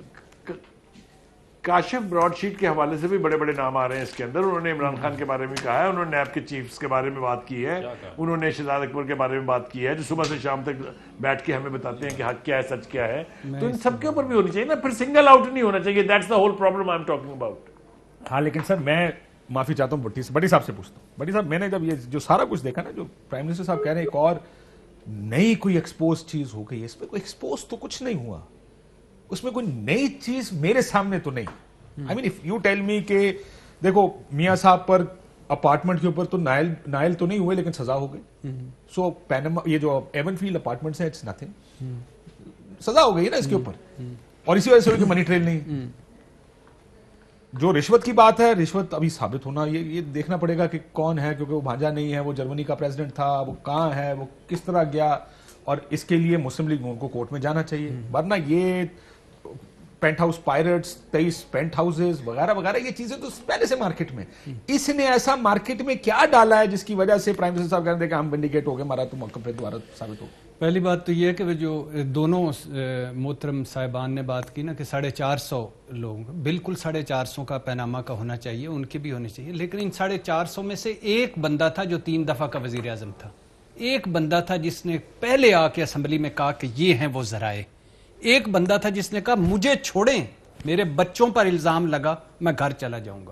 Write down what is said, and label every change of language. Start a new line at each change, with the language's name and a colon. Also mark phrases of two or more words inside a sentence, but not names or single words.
Urdu: کاشف براڈ شیٹ کے حوالے سے بھی بڑے بڑے نام آ رہے ہیں اس کے اندر، انہوں نے عمران خان کے بارے میں کہا ہے، انہوں نے نیب کے چیفز کے بارے میں بات کی ہے، انہوں نے شہزاد اکبر کے بارے میں بات کی ہے، جو صبح سے شام تک بیٹھ کے ہمیں بتاتے ہیں کہ حق کیا ہے، سچ کیا ہے، تو ان سب کے اوپر بھی ہونی چاہیے نا، پھر
English: single out
Urdu: نہیں ہونا چاہیے،
English: that's the whole problem I am talking about.
Urdu: ہاں لیکن سر میں معافی چاہتا ہوں بٹی صاحب سے پوچھتا ہوں، بٹی صاحب میں نے جب یہ جو سارا کچھ دیکھا نا، جو
English: prime minister
Urdu: صاحب کہہ رہے ہیں ایک اور نئی کوئی ایکسپوز چیز ہو گئی ہے، اس پہ کوئی ایکسپوز تو کچھ نہیں ہوا، اس میں کوئی نئی چیز میرے سامنے تو نہیں۔
English: I mean if you tell me
Urdu: کہ دیکھو میاں صاحب پر اپارٹمنٹ کے اوپر تو نائل تو نہیں ہوئے لیکن سزا ہو گئی، سو پینما یہ جو ایون فیلڈ اپارٹمنٹس ہیں
English: it's nothing,
Urdu: سزا ہو گئی نا اس کے اوپر، اور اسی وجہ سے ہوئی کہ
English: money trail
Urdu: نہیں۔ جو رشوت کی بات ہے، رشوت ابھی ثابت ہونا، یہ دیکھنا پڑے گا کہ کون ہے، کیونکہ وہ بھانجا نہیں ہے، وہ جرمنی کا پریزیڈنٹ تھا، وہ کہاں ہے، وہ کس طرح گیا، اور اس کے لیے مسلم لیگ کو کورٹ میں جانا چاہیے، ورنہ یہ
English: penthouse pirates,
Urdu: 23 پینٹ ہاؤسز وغیرہ وغیرہ، یہ چیزیں تو پہلے سے مارکیٹ میں. اس نے ایسا مارکیٹ میں کیا ڈالا ہے جس کی وجہ سے
English: prime minister
Urdu: صاحب کہتے ہیں کہ ہم ونڈیکیٹ ہو گئے، ہمارا تو موقع پہ دوبارہ ثابت ہو. پہلی بات تو یہ ہے کہ وہ جو دونوں محترم صاحبان نے بات کی نا کہ 450 لوگ، بالکل 450 کا پانامہ کا ہونا چاہیے، ان کے بھی ہونے چاہئیں، لیکن ان 450 میں سے ایک بندہ تھا جو 3 دفعہ کا وزیر اعظم تھا، ایک بندہ تھا جس نے پہلے آ کے اسمبلی میں کہا کہ یہ ہیں وہ ذرائع، ایک بندہ تھا جس نے کہا مجھے چھوڑیں، میرے بچوں پر الزام لگا، میں گھر چلا جاؤں گا.